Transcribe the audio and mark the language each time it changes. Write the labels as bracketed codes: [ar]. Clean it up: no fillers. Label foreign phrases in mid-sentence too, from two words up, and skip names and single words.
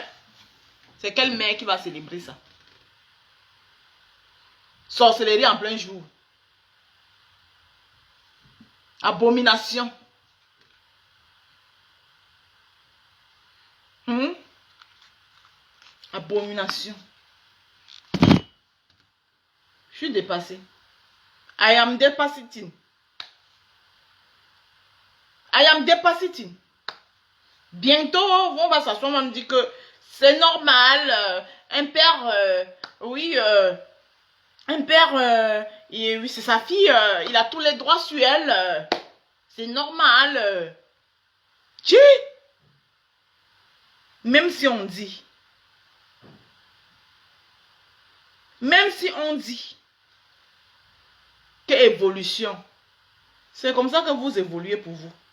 [fr] C'est quelle mère qui va célébrer ça? Sorcellerie en plein jour. Abomination. Abomination. Je suis dépassée. [en] I am depassiting. I am depassiting. [fr] Bientôt, on va s'asseoir, on me dit que c'est normal. Un père, oui, un père, oui, c'est sa fille, il a tous les droits sur elle. C'est normal. Même si on dit que évolution, c'est comme ça que vous évoluez pour vous.